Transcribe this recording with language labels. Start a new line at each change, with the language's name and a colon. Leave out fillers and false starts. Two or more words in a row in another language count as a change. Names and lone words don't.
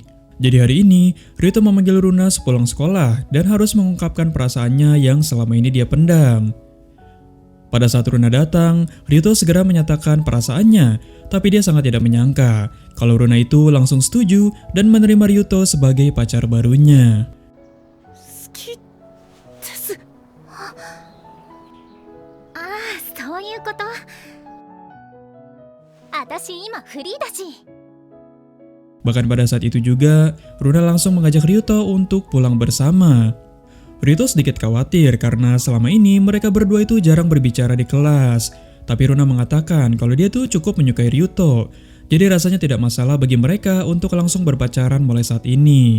Indonesian: Jadi hari ini, Ryuto memanggil Runa sepulang sekolah dan harus mengungkapkan perasaannya yang selama ini dia pendam. Pada saat Runa datang, Ryuto segera menyatakan perasaannya, tapi dia sangat tidak menyangka kalau Runa itu langsung setuju dan menerima Ryuto sebagai pacar barunya.
Japanese: 好きですああそういうこと私今フリーだし
Indonesian: Bahkan pada saat itu juga, Runa langsung mengajak Ryuto untuk pulang bersama. Ryuto sedikit khawatir karena selama ini mereka berdua itu jarang berbicara di kelas. Tapi Runa mengatakan kalau dia tuh cukup menyukai Ryuto. Jadi rasanya tidak masalah bagi mereka untuk langsung berpacaran mulai saat ini.